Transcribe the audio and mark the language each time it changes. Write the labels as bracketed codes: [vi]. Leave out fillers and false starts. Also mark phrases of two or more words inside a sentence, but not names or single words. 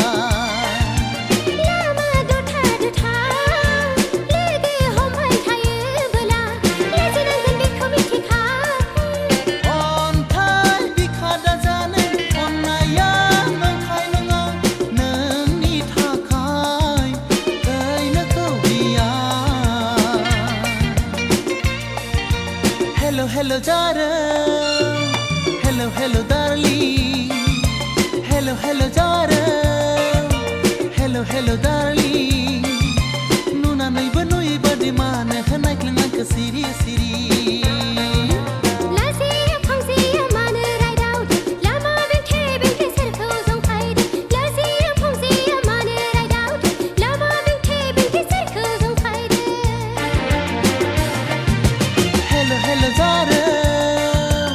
[brx] लामा दथा दथा लोगो हमबाय थायोबोला लाजिनांगोन बेखौ मिथिखा अन्थाइ बिखा दाजानो अननाया नंखाय नङा नोंनि थाखाय थैनोखौ गिया [en] Hello, hello, darling. Hello, hello, darling. Hello, hello, darling. Hello, hello, darling. [brx] Nuna nay banui badi mana khanai आंखौ सिरि सिरि लाजिया फंसेया मानो रायदावदों लामा बेंथे बेंथे सोरखौ जंखायदों लाजिया फंसेया मानो रायदावदों लामा बेंथे बेंथे सोरखौ जंखायदों [en] Hello, hello, darling.